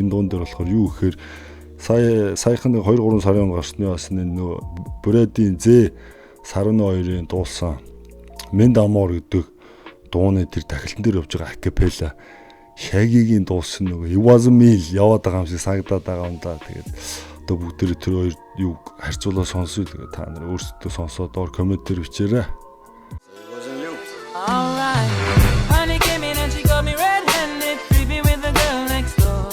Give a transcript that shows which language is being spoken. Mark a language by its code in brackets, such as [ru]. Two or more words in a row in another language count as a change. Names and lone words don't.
[mn] Энэ дуун дээр болохоор юу гэхээр саяхан 2-3 сарын гарсны бас нөгөө Брэдийн З 12-ын дуулсан Mend Amor гэдэг дууны тэр тахилтан дээр явж байгаа акапелла Shaggy-гийн дуулсан нөгөө It Was Me яваад байгаа юм шиг санагдаад байгаа юм да. Тэгээд одоо бүгд тэр хоёр юу харьцуулаад сонсъё. Тэгээд та нар өөрсдөө сонсоод доор коммент дээр бичээрэй. [en] Alright, honey came in and she got me red-handed, creepy with the girl next door.